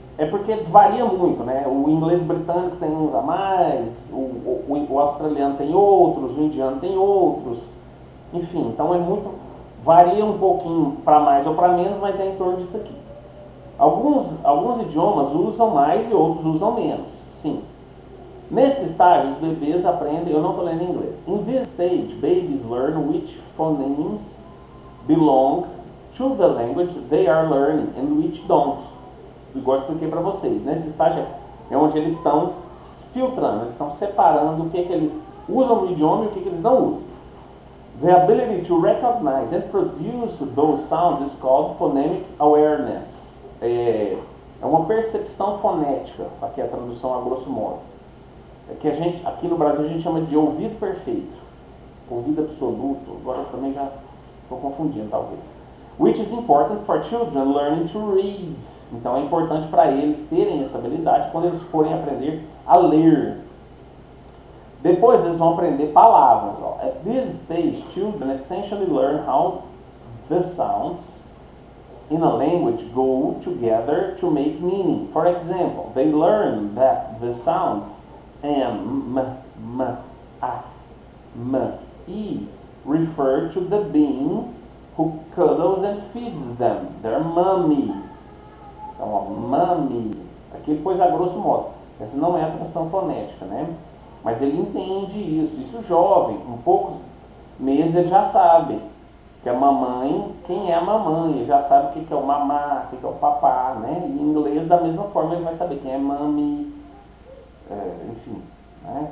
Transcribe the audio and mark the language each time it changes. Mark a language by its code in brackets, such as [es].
[pt] Porque varia muito, né? O inglês britânico tem uns a mais, o australiano tem outros, o indiano tem outros. Enfim, então varia um pouquinho para mais ou para menos, mas é em torno disso aqui. Alguns idiomas usam mais e outros usam menos, sim. Nesse estágio, os bebês aprendem, eu não estou lendo em inglês. [en] In this stage, babies learn which phonemes belong to the language they are learning and which don't. [pt] Igual eu expliquei para vocês. Nesse estágio é onde eles estão filtrando, eles estão separando o que eles usam no idioma e o que eles não usam. [en] The ability to recognize and produce those sounds is called phonemic awareness. [pt] É uma percepção fonética, aqui é a tradução a grosso modo. Que aqui no Brasil a gente chama de ouvido perfeito, ouvido absoluto, agora eu também já estou confundindo talvez. [en] Which is important for children learning to read. [pt] Então é importante para eles terem essa habilidade quando eles forem aprender a ler. Depois eles vão aprender palavras. [en] At this stage, children essentially learn how the sounds in a language go together to make meaning. For example, they learn that the sounds M, A, E refer to the being who cuddles and feeds them, their mommy. [pt] Então, mommy. Aqui ele pôs a grosso modo. Essa não é a tradução fonética, né? Mas ele entende isso. Isso jovem, com poucos meses ele já sabe que a mamãe, quem é a mamãe, ele já sabe o que é o mamá, o que é o papá, né? E em inglês, da mesma forma, ele vai saber quem é mommy, enfim, né?